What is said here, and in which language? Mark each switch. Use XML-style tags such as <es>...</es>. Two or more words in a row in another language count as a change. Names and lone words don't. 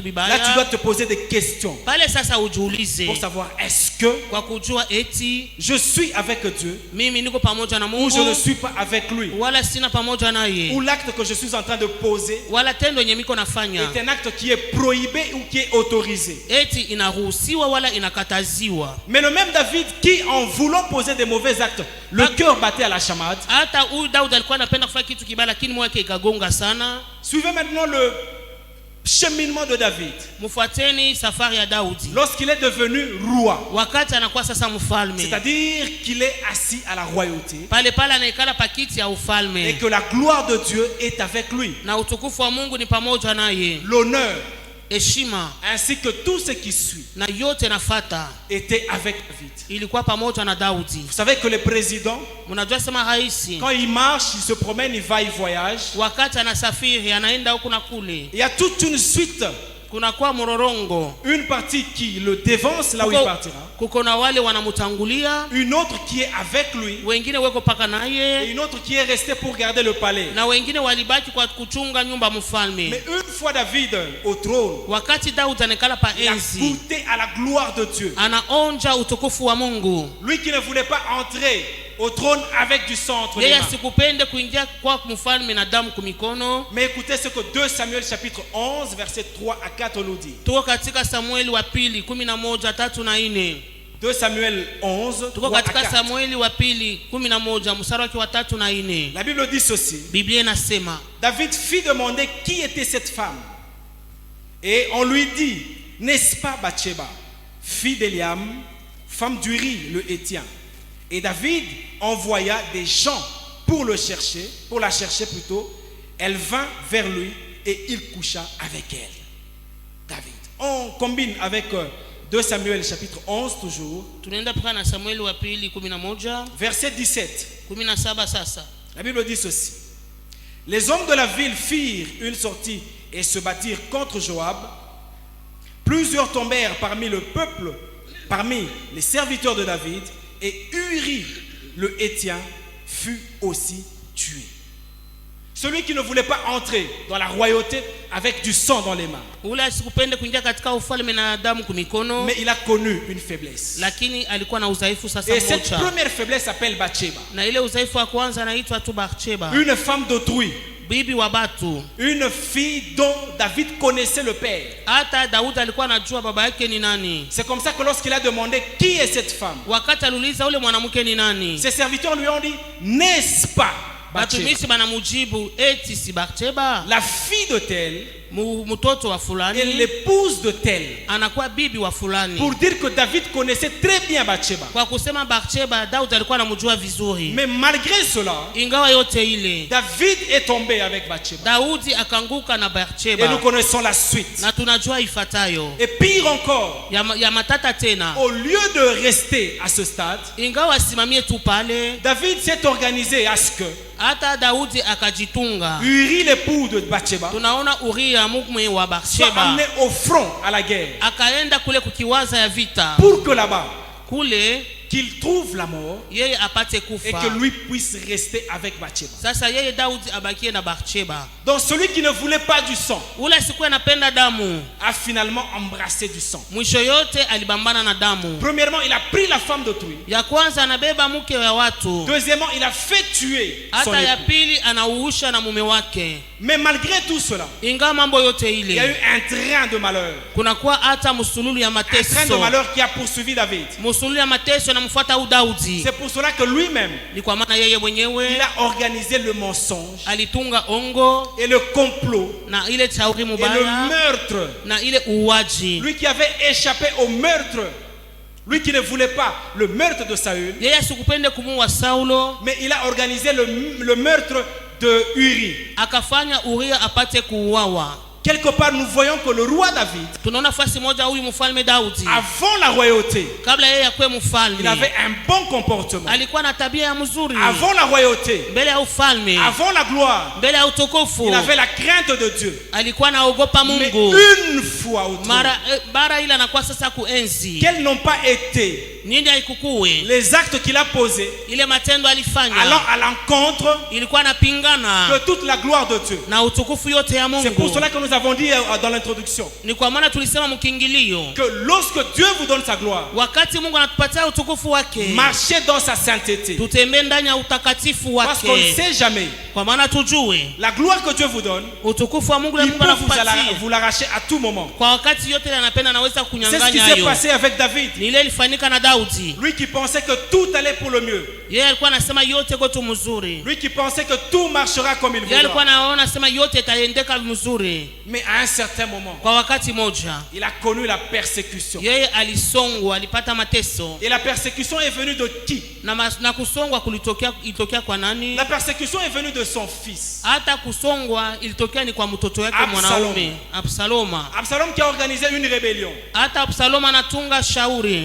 <fr>là tu</fr> <sw>vibaya,</sw> <fr>dois te poser des questions</fr> <sw>pale sasa ujiulize</sw> <fr>pour savoir est-ce que</fr> <sw>kwa kujua eti</sw> <fr>je suis avec Dieu</fr> <sw>mimi niko pamoja na</sw> <fr>ou je ne</fr> <sw>Mungu</sw> <fr>suis pas avec lui,</fr> <sw>wala sina pamoja naye,</sw> <fr>ou l'acte que je suis en train de poser</fr> <sw>wala tendo yenye miko nafanya</sw> <fr>est un acte qui est prohibé ou qui est autorisé.</fr> <sw>eti inaruhusiwa wala inakataziwa.</sw> <fr>Mais le même David qui, en voulant poser des mauvais actes, le cœur battait à la chamade.</fr> <sw>Hata huyu Daudi alikuwa anapenda kufanya kitu kibaya, lakini moyo wake ikagonga sana.</sw> <fr>Suivez maintenant le cheminement de David.</fr> <sw>Mfuateni safari ya Daudi</sw> <fr>Lorsqu'il est devenu roi,</fr> <sw>wakati anakuwa sasa mfalme,</sw> <fr>c'est-à-dire qu'il est assis à la royauté</fr> <sw>pale pale anaikala pakiti ya</sw> <fr>et</fr> <sw>ufalme</sw> <fr>que la gloire de Dieu est avec lui,</fr> <sw>na utukufu wa Mungu ni pamoja naye,</sw> <fr>l'honneur</fr> <sw>heshima</sw> <fr>ainsi que tout ce qui suit</fr> <sw>na yote nafata</sw> <fr>était avec David.</fr> <sw>ilikuwa pamoja na Daudi.</sw> <fr>Vous savez que le président,</fr> <sw>Mnajua sema raisi</sw> <fr>quand il marche, il se promène, il va, il voyage,</fr> <sw>wakati anasafiri anaenda huku na kule,</sw> <fr>il y a toute une suite,</fr> <sw>kunakuwa mrorongo,</sw> <fr>une partie qui le dévance là où il partira,</fr> <sw>kuko na wale wanamutangulia,</sw> <fr>une autre qui est avec lui</fr> <sw>wengine weko paka</sw> <fr>et</fr> <sw>naye,</sw> <fr>une autre qui est restée pour garder le palais.</fr> <sw>na wengine walibaki kwa kuchunga nyumba mfalme.</sw> <fr>Mais une fois David au trône,</fr> <sw>Wakati Daudi anekala pa</sw> <fr>il a</fr> <sw>enzi,</sw> <fr>goûté à la gloire de Dieu.</fr> <sw>anaonja utukufu wa Mungu.</sw> <fr>Lui qui ne voulait pas entrer au trône avec du sang entre les</fr> <sw>Yeye</sw> <fr>mains.</fr> <sw>asikupende kuingia kwa mfalme na damu kumikono.</sw> <fr>Mais écoutez ce que 2 Samuel chapitre 11 versets 3 à 4 nous dit.</fr> <sw>Tuko katika Samueli wa pili 11:3 na 4.</sw> <fr>2 Samuel 11</fr> <sw>Tuko</sw> <fr>3 à</fr> <sw>katika</sw> <fr>4.</fr> <sw>Samueli wa pili 11 mstari wake wa 3 na 4.</sw> <fr>La Bible dit ceci.</fr> <sw>Biblia inasema</sw> <fr>David fit demander qui était cette femme. Et on lui dit, n'est-ce pas Bathsheba, fille d'Eliam, femme d'Uri le Hétien. Et David envoya des gens pour la chercher plutôt. Elle vint vers lui et il coucha avec elle. David. On combine avec 2 Samuel chapitre 11 toujours.</fr> <sw>tunaenda paka na Samueli wa pili 11</sw> <fr>Verset 17.</fr> <sw>17 sasa.</sw> <fr>La Bible dit ceci. Les hommes de la ville firent une sortie et se battirent contre Joab. Plusieurs tombèrent parmi le peuple, parmi les serviteurs de David, et Uri le Hétien fut aussi tué. Celui qui ne voulait pas entrer dans la royauté avec du sang dans les mains.</fr> <sw>Ule asikupende kuingia katika ufalme na damu kumikono,</sw> <fr>Mais il a connu une faiblesse.</fr> <sw>lakini alikuwa na udhaifu sasa</sw> <fr>Et cette</fr> <sw>mmoja.</sw> <fr>première faiblesse s'appelle Bathsheba.</fr> <sw>Na ile udhaifu wa kwanza anaitwa tu Bathsheba,</sw> <fr>Une femme d'autrui.</fr> <sw>bibi wa batu.</sw> <fr>Une fille dont David connaissait le père.</fr> <sw>Hata Daudi alikuwa anajua baba yake ni nani.</sw> <fr>C'est comme ça que lorsqu'il a demandé qui est cette femme,</fr> <sw>Wakati aliuliza ule mwanamke ni nani,</sw> <fr>ses serviteurs lui ont dit, n'est-ce pas Bathsheba,</fr> <sw>batumishi banamujibu eti si Bathsheba,</sw> <fr>la fille de tel</fr> <sw>mtoto wa</sw> <fr>et</fr> <sw>fulani,</sw> <fr>l'épouse de tel?</fr> <sw>anakuwa bibi wa fulani.</sw> <fr>Pour dire que David connaissait très bien Bathsheba.</fr> <sw>Kwa kusema Bathsheba, Daudi alikuwa anamjua vizuri.</sw> <fr>Mais malgré cela,</fr> <sw>Ingawa yote ile,</sw> <fr>David est tombé avec Bathsheba.</fr> <sw>Daudi akanguka na</sw> <fr>Et nous</fr> <sw>Bathsheba,</sw> <fr>connaissons la suite.</fr> <sw>na tunajua ifatayo</sw> <fr>Et pire encore,</fr> <sw>ya matata tena.</sw> <fr>au lieu de rester à ce stade,</fr> <sw>Ingawa asimamie tu pale,</sw> <fr>David s'est organisé à ce que</fr> <sw>hata Daudi akajitunga.</sw> <fr>Uri, l'époux de Bathsheba,</fr> <sw>Tunaona Uria mukwe wa</sw> <fr>soit</fr> <sw>Bathsheba</sw> <fr>amené au front à la guerre.</fr> <sw>akaenda kule kukiwaza ya vita,</sw> <fr>Pour que là-bas,</fr> <sw>kule</sw> <fr>qu'il trouve la mort</fr> <sw>yeye apate</sw> <fr>et</fr> <sw>kufa.</sw> <fr>que lui puisse rester avec Bathsheba.</fr> <sw>Sasa yeye Daudi abakie na Bathsheba.</sw> <fr>Donc celui qui ne voulait pas du sang</fr> <sw>Ule siku anapenda damu,</sw> <fr>a finalement embrassé du sang.</fr> <sw>mwisho yote alibambana na damu.</sw> <fr>Premièrement, il a pris la femme d'autrui.</fr> <sw>Ya kwanza anabeba mke wa watu,</sw> <fr>Deuxièmement, il a fait tuer son</fr> <sw>hata ya</sw> <fr>époux.</fr> <sw>pili anauusha na mume wake.</sw> <fr>Mais malgré tout cela,</fr> <sw>Ingawa mambo yote</sw> <fr>il y a eu</fr> <sw>ile,</sw> <fr>un train de malheur.</fr> <sw>kunakuwa hata musululu ya</sw> <fr>Un train de</fr> <sw>mateso,</sw> <fr>malheur qui a poursuivi David.</fr> <sw>musululu ya mateso wanamfuata huyu Daudi.</sw> <fr>C'est pour cela que lui-même,</fr> <sw>Ni kwa maana yeye</sw> <fr>il</fr> <sw>mwenyewe</sw> <fr>a organisé le mensonge</fr> <sw>alitunga ongo</sw> <fr>et le complot</fr> <sw>na ile shauri</sw> <fr>et le</fr> <sw>mubaya</sw> <fr>meurtre.</fr> <sw>na ile uwaji.</sw> <fr>Lui qui avait échappé au meurtre, lui qui ne voulait pas le meurtre de Saül,</fr> <sw>Yeye asikupende kumuua Saulo,</sw> <fr>mais il a organisé le meurtre de Uri.</fr> <sw>akafanya Uria apate kuuawa.</sw> <fr>Quelque part, nous voyons que le roi David,</fr> <sw>Tunaona fasi moja huyu mfalme Daudi,</sw> <fr>avant la royauté,</fr> <sw>kabla yeye akuwe</sw> <fr>il</fr> <sw>mfalme,</sw> <fr>avait un bon comportement.</fr> <sw>alikuwa na tabia ya mzuri.</sw> <fr>Avant la royauté,</fr> <sw>Mbele ya ufalme,</sw> <fr>avant la gloire,</fr> <sw>mbele ya utukufu,</sw> <fr>il avait la crainte de Dieu.</fr> <sw>alikuwa naogopa</sw> <fr>Mais</fr> <sw>Mungu.</sw> <fr>une fois au trône,</fr> <sw>Bara ila anakuwa sasa kuenzi.</sw> <fr>quels n'ont pas été</fr> <sw>Nini haikukuwe?</sw> <fr>les actes qu'il a posés</fr> <sw>Ile matendo</sw> <fr>allant</fr> <sw>alifanya</sw> <fr>à l'encontre</fr> <sw>ilikuwa napingana</sw> <fr>de toute la gloire de Dieu.</fr> <sw>na utukufu yote ya</sw> <fr>C'est pour</fr> <sw>Mungu.</sw> <fr>cela que nous avons dit dans l'introduction</fr> <sw>Ni kwa maana tulisema mkiingilio,</sw> <fr>que lorsque Dieu vous donne sa gloire,</fr> <sw>wakati Mungu anatupatia utukufu wake,</sw> <fr>marchez dans sa sainteté.</fr> <sw>tutembee ndani ya utakatifu</sw> <fr>Parce qu'on ne</fr> <sw>wake,</sw> <fr>sait jamais.</fr> <sw>kwa maana tujue</sw> <fr>La gloire que Dieu vous donne,</fr> <sw>utukufu wa Mungu na</sw> <fr>il</fr> <sw>Mungu</sw> <fr>peut</fr> <sw>anakupatia</sw> <fr>vous l'arracher à tout moment.</fr> <sw>kwa wakati yote, ile anapenda anaweza</sw> <fr>C'est ce qui</fr> <sw>kunyang'anya</sw> <fr>s'est</fr> <sw>hayo.</sw> <fr>passé avec David.</fr> <sw>Ni ile ilifanyika na Daudi.</sw> <fr>Lui qui pensait que tout allait pour le mieux.</fr> <sw>Yeye alikuwa anasema yote kwetu mzuri.</sw> <fr>Lui qui pensait que tout marchera comme il</fr> <sw>Yeye alikuwa</sw> <fr>voudra.</fr> <sw>anaona sema yote itaendeka mzuri.</sw> <fr>Mais à un certain moment,</fr> <sw>Kwa wakati moja</sw> <fr>il a connu la persécution.</fr> <sw>yeye alisongwa, alipata mateso.</sw> <fr>Et la persécution est venue de qui?</fr> <sw>Na kusongwa ilitokea kwa nani?</sw> <fr>La persécution est venue de son fils.</fr> <sw>Hata kusongwa ilitokea ni kwa mtoto wake</sw> <fr>Absalom.</fr> <sw>mwanaume Absaloma.</sw> <fr>Absalom qui a organisé une rébellion.</fr> <sw>Hata Absaloma anatunga shauri.</sw>